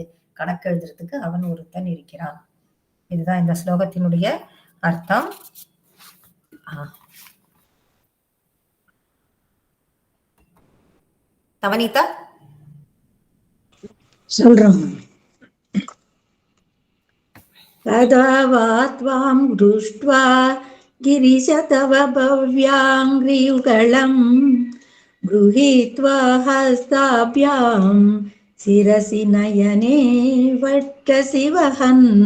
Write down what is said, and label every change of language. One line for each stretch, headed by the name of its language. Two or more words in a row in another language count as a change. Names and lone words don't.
Tamil: கணக்கு எழுதுறதுக்கு அவன் ஒருத்தன் இருக்கிறான். இதுதான் இந்த ஸ்லோகத்தினுடைய அர்த்தம். நவநீதா சொல்றோம்.
Sanskrit: तदा वा त्वां दृष्ट्वा गिरिश तव भव्याङ्घ्रियुगलं गृहीत्वा हस्ताभ्यां शिरसि नयने वक्षसि वहन्